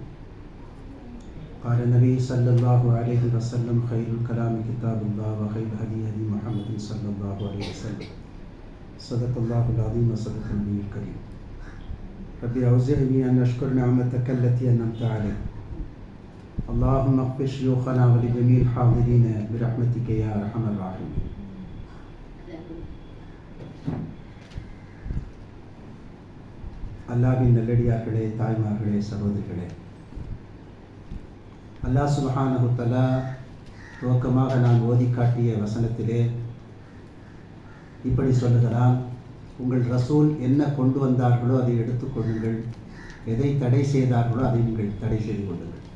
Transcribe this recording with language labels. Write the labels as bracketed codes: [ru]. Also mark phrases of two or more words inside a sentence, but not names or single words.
[ar] قال النبي صلى الله عليه وسلم: خير الكلام كتاب الله وخير الهدي هدي محمد صلى الله عليه وسلم. صدق الله العظيم وصدق النبي الكريم. ربي أوزعني أن أشكر نعمتك التي أنعمت علي. اللهم اغفر شيوخنا ولجميع الحاضرين برحمتك يا أرحم الراحمين. [ta] அல்லாஹ்வின் நல்லடியார்களே, தாய்மார்களே, சகோதரிகளே, அல்லாஹ் [ar] سبحانه وتعالى [ta] துவக்கமாக நான் ஓதி காட்டிய வசனத்திலே இப்படி சொல்லுகிறான்: உங்கள் ரசூல் என்ன கொண்டு வந்தார்களோ அதை எடுத்துக்கொள்ளுங்கள், எதை தடை செய்தார்களோ அதை நீங்கள் தடை செய்து கொள்ளுங்கள்.